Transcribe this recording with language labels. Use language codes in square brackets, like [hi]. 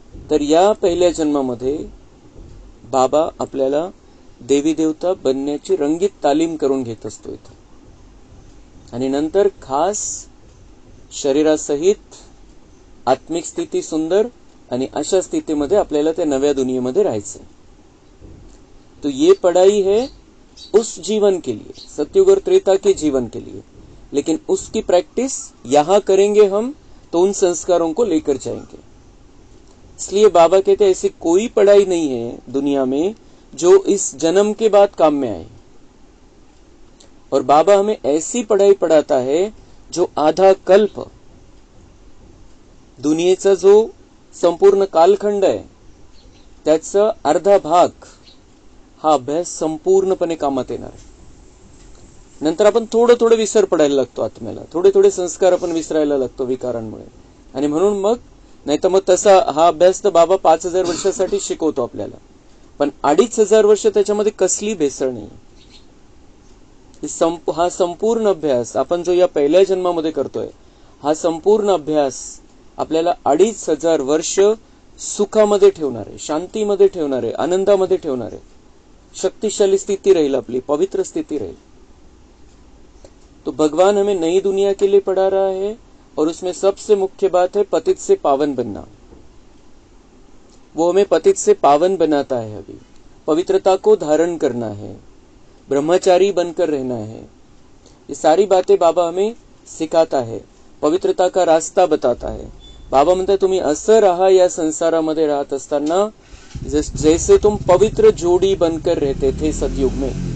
[mr] तर या पहिल्या जन्मामध्ये बाबा आपल्याला देवी देवता बनण्याची रंगीत तालीम करून घेत असतो इथं. आणि नंतर खास शरीरासहित आत्मिक स्थिती सुंदर, आणि अशा स्थितीमध्ये आपल्याला त्या नव्या दुनियेमध्ये राहायचं. [hi] तो ये पढ़ाई है उस जीवन के लिए, सतयुग और त्रेता के जीवन के लिए, लेकिन उसकी प्रैक्टिस यहां करेंगे हम तो उन संस्कारों को लेकर जाएंगे. इसलिए बाबा कहते हैं ऐसी कोई पढ़ाई नहीं है दुनिया में जो इस जन्म के बाद काम में आए. और बाबा हमें ऐसी पढ़ाई पढ़ाता है जो आधा कल्प, [mr] दुनियेचा जो संपूर्ण कालखंड आहे त्याचा अर्धा भाग हा अभ्यास संपूर्णपणे कामात येणार आहे. नंतर आपण थोडं विसर पडायला लागतो आत्म्याला, थोडे संस्कार आपण विसरायला लागतो विकारांमुळे. आणि म्हणून मग नाही तर मग तसा हा अभ्यास तर बाबा 5000 वर्षासाठी शिकवतो आपल्याला, पण 2500 वर्ष त्याच्यामध्ये कसली भेसळ नाही. हा संपूर्ण अभ्यास आपण जो या पहिल्या जन्मामध्ये करतोय, हा संपूर्ण अभ्यास आपल्याला 2500 वर्ष सुखामध्ये ठेवणार आहे, शांतीमध्ये ठेवणार आहे, आनंदामध्ये ठेवणार आहे. [hi] शक्तिशाली स्थिति रहेगी अपनी, पवित्र स्थिति रहेगी. तो भगवान हमें नई दुनिया के लिए पढ़ा रहा है, और उसमें सबसे मुख्य बात है पतित से पावन बनना. वो हमें पतित से पावन बनाता है. अभी पवित्रता को धारण करना है, ब्रह्मचारी बनकर रहना है. ये सारी बातें बाबा हमें सिखाता है, पवित्रता का रास्ता बताता है. [mr] बाबा म्हणतात तुम्ही असं राहा या संसारामध्ये राहत असताना [hi] जैसे तुम पवित्र जोड़ी बनकर रहते थे सतयुग में.